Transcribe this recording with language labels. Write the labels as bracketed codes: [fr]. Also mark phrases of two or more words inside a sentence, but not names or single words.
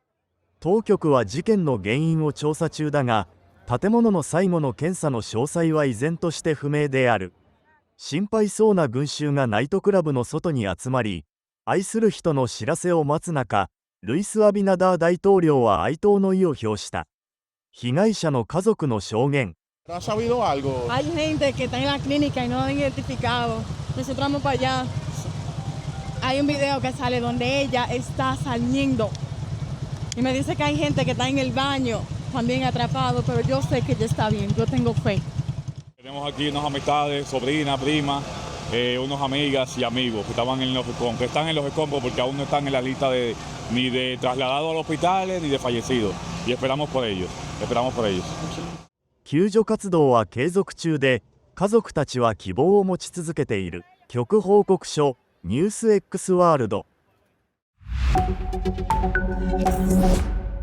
[ja] 当局は事件の原因を調査中だが、建物の最後の検査の詳細は依然として不明である。心配そうな群衆がナイトクラブの外に集まり、愛する人の知らせを待つ中、ルイス・アビナダー大統領は哀悼の意を表した。被害者の家族の証言。 [es] ¿Has sabido algo? Hay gente que está en la clínica y no han identificado. Nosotros vamos para allá. Hay un video que sale donde ella está saliendo. Y me dice que hay gente que está en el baño, también atrapado, pero yo sé que ella está bien, yo tengo fe. Tenemos aquí unas amistades, sobrinas, primas, unas amigas y amigos que estaban en los escombros, que están en los escombros porque aún no están en la lista ni de trasladados al hospital ni de fallecidos. Y esperamos por ellos, esperamos por ellos. [ja] 救助活動は継続中で、家族たちは希望を持ち続けている。局報告書、ニュース X ワールド。